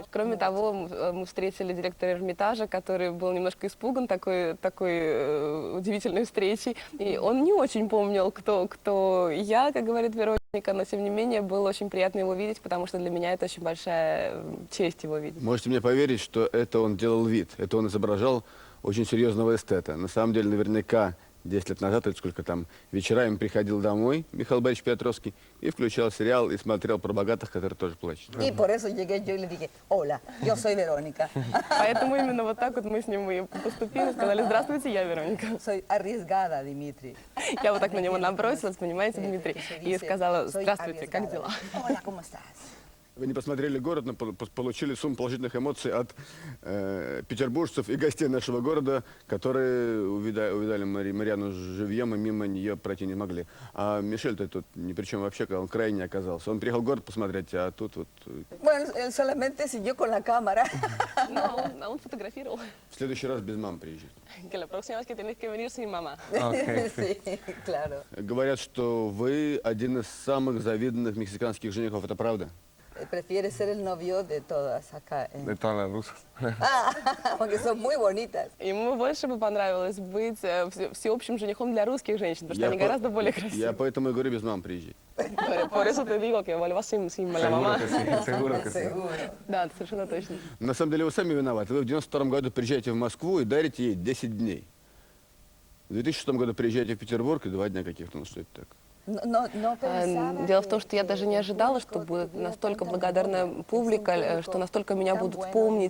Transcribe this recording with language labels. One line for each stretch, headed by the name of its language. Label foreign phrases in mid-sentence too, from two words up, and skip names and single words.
Russian: Кроме того, мы встретили директора Эрмитажа, который был немножко испуган такой удивительной встречей, и он не очень помнил, кто я, как говорит Вероника, но тем не менее было очень приятно его видеть, потому что для меня это очень большая честь его видеть. Можете мне поверить, что это он делал вид, это он изображал очень серьезного эстета. На самом деле, наверняка, 10 лет назад, или сколько там, вечерами приходил домой Михаил Борисович Петровский и включал сериал и смотрел про богатых, которые тоже плачут.
Spanish: Y por eso llegué yo y le dije: hola, yo soy Verónica.
Russian: Поэтому именно вот так вот мы с ним и поступили, сказали: здравствуйте, я Вероника.
Spanish: Soy arriesgada, Dimitri.
Russian: Я вот так на него набросилась, понимаете, Дмитрий, и сказала: здравствуйте, как дела?
Spanish: Hola, ¿cómo estás?
Russian: Вы не посмотрели город, но получили сумму положительных эмоций от петербуржцев и гостей нашего города, которые увидали Марианну живьем и мимо нее пройти не могли. А Мишель-то тут ни при чем вообще, он крайне оказался. Он приехал в город посмотреть, а тут вот...
Spanish: Bueno, él solamente siguió con la cámara. No,
Russian: он фотографировал. В следующий раз без мамы приезжать.
Spanish: Que la próxima vez que tienes que venir sin mamá. Sí, claro.
Russian: Говорят, что вы один из самых завидных мексиканских женихов. Это правда?
Spanish: Prefiere ser el novio de todas acá. De todas las rusas. Porque son muy bonitas.
Russian: Ему больше бы понравилось быть всеобщим женихом для русских женщин, потому что они гораздо более Я красивые. поэтому и говорю, без мамы приезжать.
Spanish: Por eso te digo que vuelvas sin la mamá. Seguro que sí. Seguro.
Russian: Да, совершенно точно. На самом деле вы сами виноваты. Вы в 92 году приезжаете в Москву и дарите ей 10 дней. В 2006 году приезжаете в Петербург и 2 дня каких-то, ну что это так? Дело в том, что я даже не ожидала, что будет настолько благодарная публика, что настолько меня будут помнить.